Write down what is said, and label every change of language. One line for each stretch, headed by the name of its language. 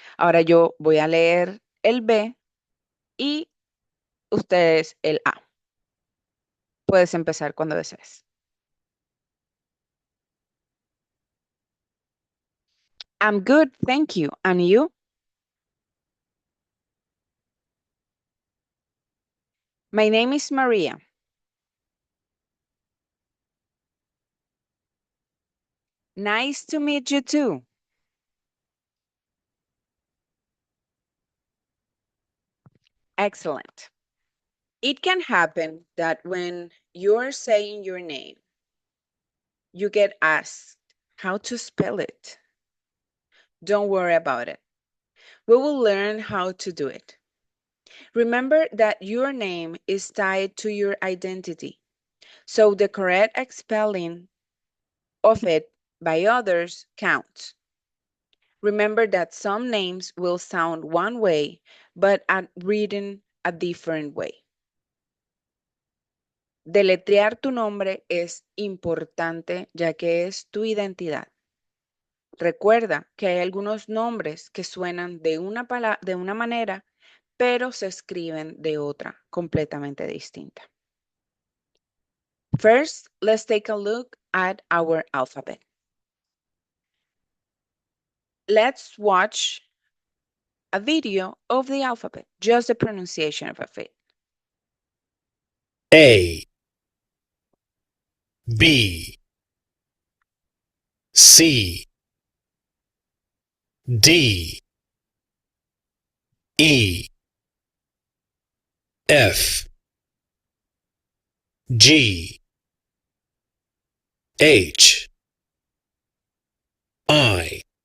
Spanish: Ahora yo voy a leer el B y ustedes el A. Puedes empezar cuando desees.
English: I'm good, thank you. And you? My name is Maria. Nice to meet you too. Excellent. It can happen that when you're saying your name, you get asked how to spell it. Don't worry about it. We will learn how to do it. Remember that your name is tied to your identity, so the correct spelling of it by others counts. Remember that some names will sound one way, but are written a different way.
Spanish: Deletrear tu nombre es importante ya que es tu identidad. Recuerda que hay algunos nombres que suenan de una manera, pero se escriben de otra completamente distinta.
English: First, let's take a look at our alphabet. Let's watch a video of the alphabet, just the pronunciation of it. A, B, C, D, E, F, G, H, I,